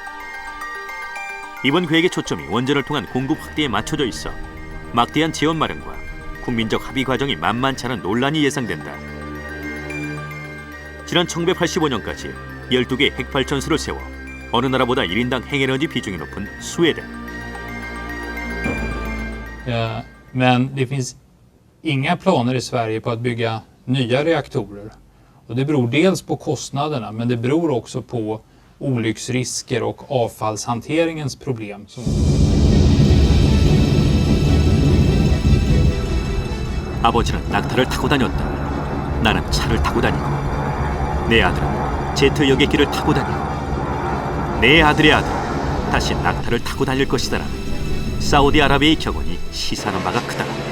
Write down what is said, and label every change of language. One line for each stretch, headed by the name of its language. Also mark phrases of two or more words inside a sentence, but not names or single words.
Korean: 이번 계획의 초점이 원전을 통한 공급 확대에 맞춰져 있어 막대한 재원 마련과 국민적 합의 과정이 만만치 않은 논란이 예상된다. 지난 1985년까지 12개 핵발전소를 세워 어느 나라보다 1인당 핵에너지 비중이 높은 스웨덴.
Swedish: Men det finns inga planer i Sverige på att bygga nya reaktorer. Och det beror dels på kostnaderna, men det beror också på olycksrisker och avfallshanteringens problem.
Korean: 아버지는 낙타를 타고 다녔다. 나는 차를 타고 다니고 내 아들은 제트 여객기를 타고 다니고 내 아들의 아들은 다시 낙타를 타고 다닐 것이다라는 사우디아라비아의 격언이 시사하는 바가 크다.